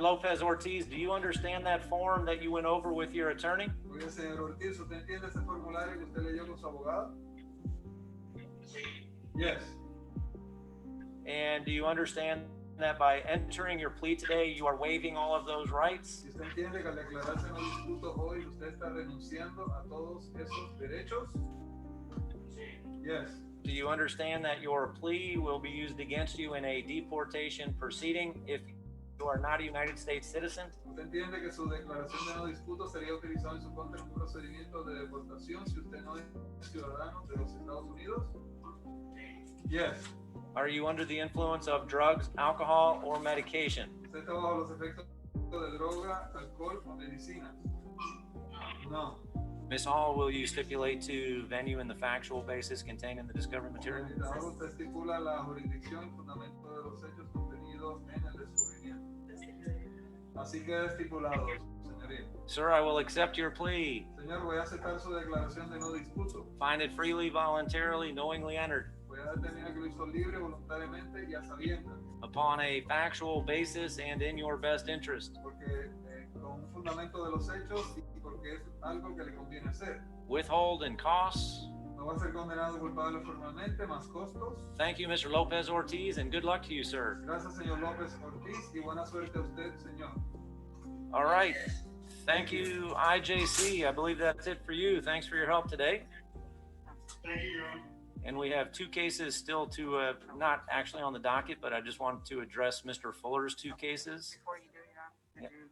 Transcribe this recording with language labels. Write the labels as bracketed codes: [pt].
[en] Lopez Ortiz, do you understand that form that you went over with your attorney? [es] Oye, señor Ortiz, ¿usted entiende ese formulario que usted leyó con su abogado? [en] Yes. And do you understand that by entering your plea today, you are waiving all of those rights? [es] ¿Y usted entiende que al declararse no disputo hoy, usted está renunciando a todos esos derechos? [en] Yes. Do you understand that your plea will be used against you in a deportation proceeding if you are not a United States citizen? [es] ¿Usted entiende que su declaración de no disputo sería utilizada en su contra en un procedimiento de deportación si usted no es ciudadano de los Estados Unidos? [en] Yes. Are you under the influence of drugs, alcohol, or medication? [es] ¿Usted está bajo los efectos de droga, alcohol o medicinas? [en] No. Ms. Hall, will you stipulate to venue and the factual basis contained in the discovery material? [es] Ahora usted estipula la jurisdicción y fundamento de los hechos contenidos en el descubrimiento. Así queda estipulado, señoría. [en] Sir, I will accept your plea. [es] Señor, voy a aceptar su declaración de no disputo. [en] Find it freely, voluntarily, knowingly entered. [es] Voy a determinar que lo hizo libre, voluntariamente y a sabiendas. [en] Upon a factual basis and in your best interest. [es] Porque con un fundamento de los hechos y porque es algo que le conviene hacer. [en] Withhold and costs. [es] No va a ser condenado culpable formalmente, más costos. [en] Thank you, Mr. Lopez Ortiz, and good luck to you, sir. [es] Gracias, señor López Ortiz, y buena suerte a usted, señor. [en] All right. Thank you, IJC. I believe that's it for you. Thanks for your help today. Thank you, Your Honor. And we have two cases still to, not actually on the docket, but I just wanted to address Mr. Fuller's two cases. Before you do, Yep.